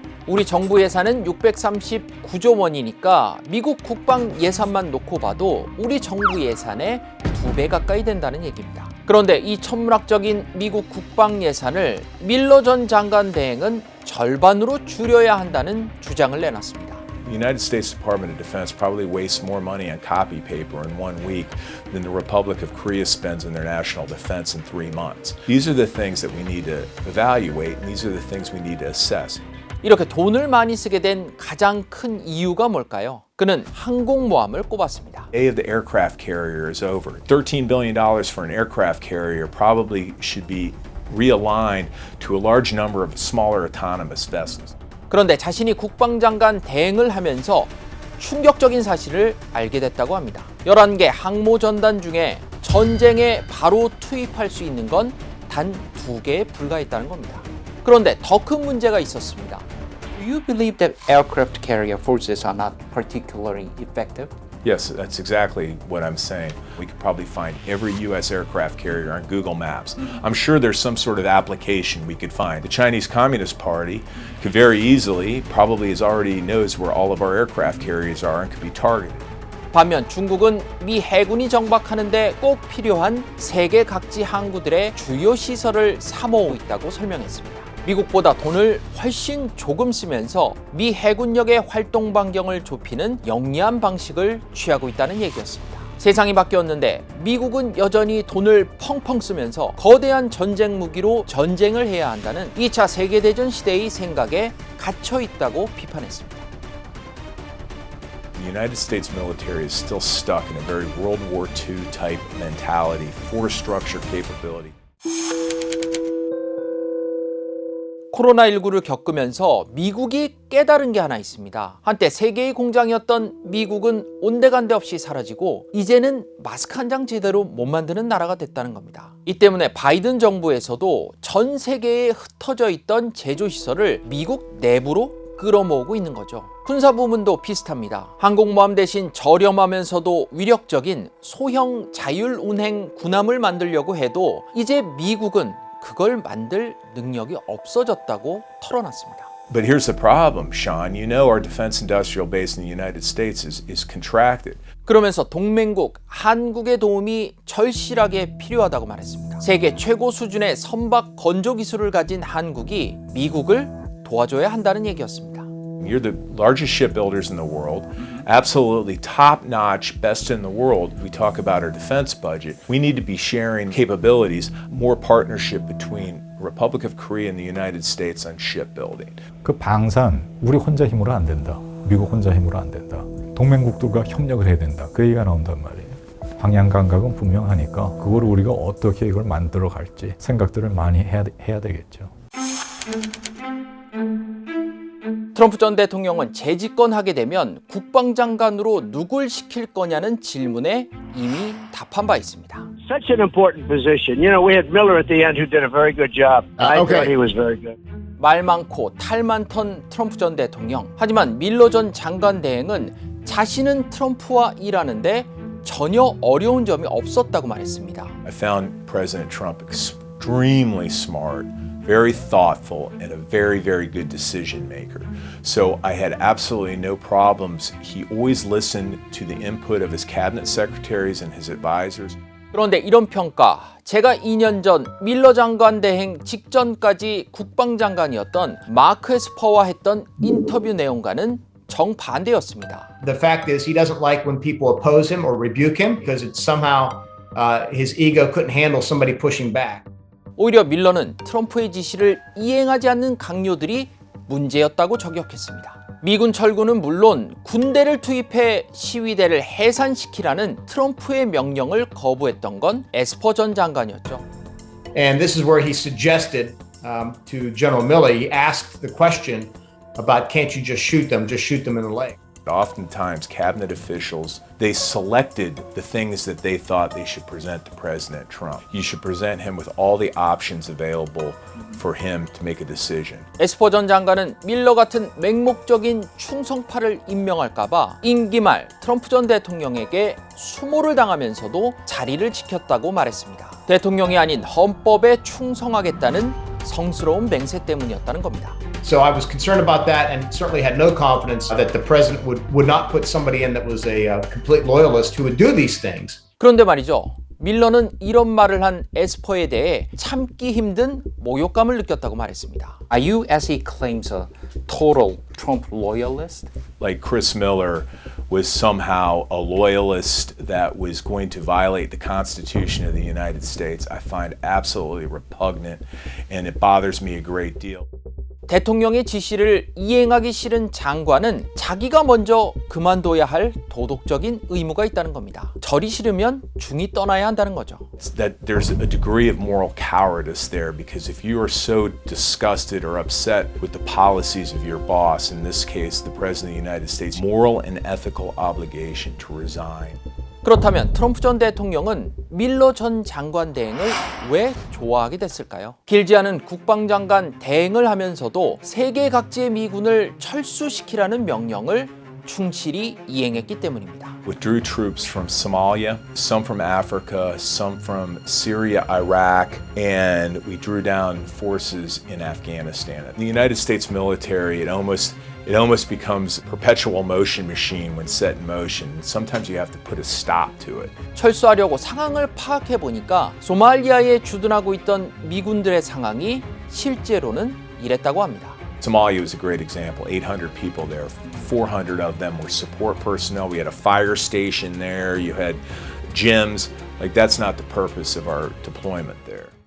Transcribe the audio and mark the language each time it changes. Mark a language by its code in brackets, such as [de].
[ko] 우리 정부 예산은 639조 원이니까 미국 국방 예산만 놓고 봐도 우리 정부 예산의 2배 가까이 된다는 얘기입니다. 그런데 이 천문학적인 미국 국방 예산을 밀러 전 장관 대행은 절반으로 줄여야 한다는 주장을 내놨습니다. [en] The United States Department of Defense probably wastes more money on copy paper in 1 week than the Republic of Korea spends on their national defense in 3 months. These are the things that we need to evaluate, and these are the things we need to assess. [ko] 이렇게 돈을 많이 쓰게 된 가장 큰 이유가 뭘까요? 그는 항공모함을 꼽았습니다. [en] The day of the aircraft carrier is over. $13 billion for an aircraft carrier probably should be realigned to a large number of smaller autonomous vessels. [ko] 그런데 자신이 국방장관 대행을 하면서 충격적인 사실을 알게 됐다고 합니다. 11개 항모 전단 중에 전쟁에 바로 투입할 수 있는 건 단 2개에 불과했다는 겁니다. 그런데 더 큰 문제가 있었습니다. [en] Do you believe that aircraft carrier forces are not particularly effective? Yes, that's exactly what I'm saying. We could probably find every U.S. aircraft carrier on Google Maps. I'm sure there's some sort of application we could find. The Chinese Communist Party could very easily, probably already knows where all of our aircraft carriers are and could be targeted. [ko] 반면 중국은 미 해군이 정박하는데 꼭 필요한 세계 각지 항구들의 주요 시설을 사모으고 있다고 설명했습니다. 미국보다 돈을 훨씬 조금 쓰면서 미 해군력의 활동 반경을 좁히는 영리한 방식을 취하고 있다는 얘기였습니다. 세상이 바뀌었는데 미국은 여전히 돈을 펑펑 쓰면서 거대한 전쟁 무기로 전쟁을 해야 한다는 2차 세계대전 시대의 생각에 갇혀 있다고 비판했습니다. [en] The United States military is still stuck in a very World War II type mentality, force structure capability. [ko] 코로나19를 겪으면서 미국이 깨달은 게 하나 있습니다. 한때 세계의 공장이었던 미국은 온데간데 없이 사라지고 이제는 마스크 한 장 제대로 못 만드는 나라가 됐다는 겁니다. 이 때문에 바이든 정부에서도 전 세계에 흩어져 있던 제조시설을 미국 내부로 끌어모으고 있는 거죠. 군사부문도 비슷합니다. 항공모함 대신 저렴하면서도 위력적인 소형 자율운행 군함을 만들려고 해도 이제 미국은 그걸 만들 능력이 없어졌다고 털어놨습니다. [en] But here's the problem, Sean. You know our defense industrial base in the United States is contracted. [ko] 그러면서 동맹국 한국의 도움이 절실하게 필요하다고 말했습니다. 세계 최고 수준의 선박 건조 기술을 가진 한국이 미국을 도와줘야 한다는 얘기였습니다. [en] You're the largest shipbuilders in the world, absolutely top-notch, best in the world. We talk about our defense budget. We need to be sharing capabilities, more partnership between the Republic of Korea and the United States on shipbuilding. [ko] 그 방산, 우리 혼자 힘으로 안 된다. 미국 혼자 힘으로 안 된다. 동맹국들과 협력을 해야 된다. 그 얘기가 나온단 말이에요. 방향 감각은 분명하니까 그걸 우리가 어떻게 이걸 만들어 갈지 생각들을 많이 해야 되겠죠. 트럼프 전 대통령은 재집권하게 되면 국방장관으로 누굴 시킬 거냐는 질문에 이미 답한 바 있습니다. [en] Such an important position. You know, we had Miller at the end who did a very good job. I thought he was very good. [ko] 말 많고 탈 많던 트럼프 전 대통령. 하지만 밀러 전 장관 대행은 자신은 트럼프와 일하는데 전혀 어려운 점이 없었다고 말했습니다. [en] I found President Trump extremely smart, very thoughtful, and a very, very good decision maker. So I had absolutely no problems. He always listened to the input of his cabinet secretaries and his advisors. [ko] 그런데 이런 평가, 제가 2년 전 밀러 장관 대행 직전까지 국방장관이었던 마크 에스퍼와 했던 인터뷰 내용과는 정반대였습니다. [en] The fact is he doesn't like when people oppose him or rebuke him because it's somehow his ego couldn't handle somebody pushing back. [ko] 오히려 밀러는 트럼프의 지시를 이행하지 않는 강요들이 문제였다고 저격했습니다. 미군 철군은 물론 군대를 투입해 시위대를 해산시키라는 트럼프의 명령을 거부했던 건 에스퍼 전 장관이었죠. [en] And this is where he suggested to General Milley, he asked the question about can't you just shoot them in the leg. Oftentimes, cabinet officials, they selected the things that they thought they should present to President Trump. You should present him with all the options available for him to make a decision. [ko] 에스퍼 전 장관은 밀러 같은 맹목적인 충성파를 임명할까봐 임기 말 트럼프 전 대통령에게 수모를 당하면서도 자리를 지켰다고 말했습니다. 대통령이 아닌 헌법에 충성하겠다는 성스러운 맹세 때문이었다는 겁니다. [en] So I was concerned about that and certainly had no confidence that the president would not put somebody in that was a complete loyalist who would do these things. [ko] 그런데 말이죠. 밀러는 이런 말을 한 에스퍼에 대해 참기 힘든 모욕감을 느꼈다고 말했습니다. [en] Are you, as he claims, a total Trump loyalist? Like Chris Miller was somehow a loyalist that was going to violate the Constitution of the United States, I find absolutely repugnant, and it bothers me a great deal. [ko] 대통령의 지시를 이행하기 싫은 장관은 자기가 먼저 그만둬야 할 도덕적인 의무가 있다는 겁니다. 절이 싫으면 중이 떠나야 한다는 거죠. [en] That there's a degree of moral cowardice there because if you are so disgusted or upset with the policies of your boss, in this case the President of the United States, moral and ethical obligation to resign. [ko] 그렇다면 트럼프 전 대통령은 밀러 전 장관 대행을 왜 좋아하게 됐을까요? 길지 않은 국방장관 대행을 하면서도 세계 각지의 미군을 철수시키라는 명령을 충실히 이행했기 때문입니다. [en] Withdrew troops from Somalia, some from Africa, some from Syria, Iraq, and we drew down forces in Afghanistan. The United States military, it almost becomes a perpetual motion machine when set in motion. Sometimes you have to put a stop to it. [ko] 철수하려고 상황을 파악해 보니까 소말리아에 주둔하고 있던 미군들의 상황이 실제로는 이랬다고 합니다. [en] Somalia was a great example. 800 people there. 400 of them were support personnel. We had a fire station there. You had gyms. Like that's not the purpose of our deployment there.